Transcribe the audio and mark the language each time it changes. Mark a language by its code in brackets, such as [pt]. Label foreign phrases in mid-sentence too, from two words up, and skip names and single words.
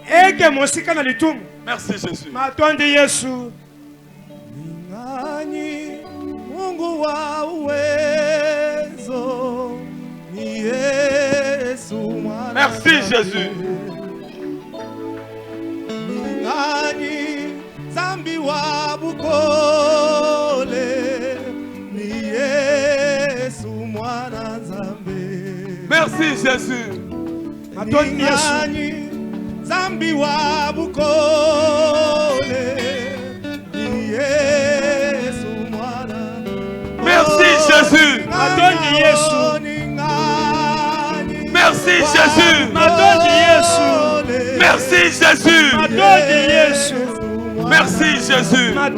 [fr] Merci Jésus. [sw] Mungu wa uwezo ni Yesu mwana. [fr] Merci Jésus. [ln] Ningani zambi wa bukole ni Yesu mwana zambi. [fr] Merci Jésus. [ln] Ningani zambi wa bukole ni Yesu. [fr] Merci Jésus. Merci Jésus. Merci Jésus. Merci Jésus.